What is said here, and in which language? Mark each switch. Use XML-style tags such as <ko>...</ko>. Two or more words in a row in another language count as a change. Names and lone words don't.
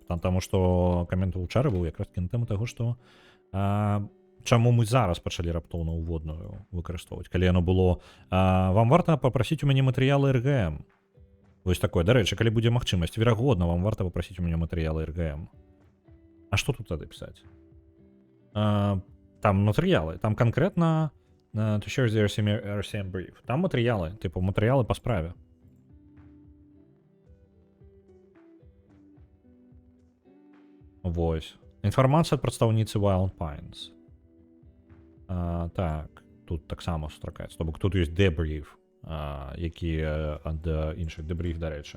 <be>Таму што камент у чары быў якраз на тэму таго, што чаму мы зараз пачалі раптоўна ўводную выкарыстоўваць. Калі яно было, вам варта папрасіць у мяне матэрыялы РГМ. Вось такое. Дарэчы, калі будзе магчымасць, верагодна, вам варта папрасіць у мяне матэрыялы РГМ. А што тут тады пісаць? Там матэрыялы, там канкрэтна</be> <en>to share the RCM brief.</en> <be>Там матэрыялы, типу матэрыялы па справе. Вось. Інфармацыя ад прадстаўніцы Wild Pines. Так, тут таксама сустракаецца. То бок тут ёсць debrief, які ад іншых debrief, дарэчы.</be>